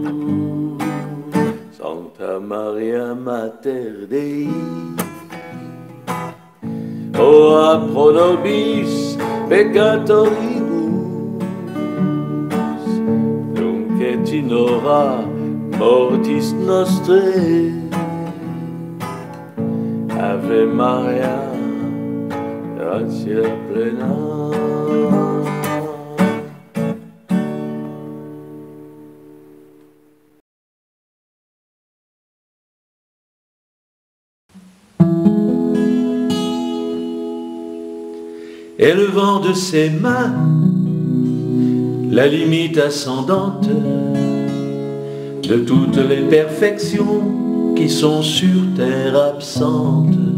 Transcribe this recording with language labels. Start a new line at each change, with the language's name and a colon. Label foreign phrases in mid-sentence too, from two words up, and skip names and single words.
Latin: Sancta Maria Mater Dei, ora pro nobis peccatoribus, nunc et in hora mortis nostrae. Ave Maria, gratia plena.
French: Élevant de ses mains la limite ascendante de toutes les perfections qui sont sur terre absentes,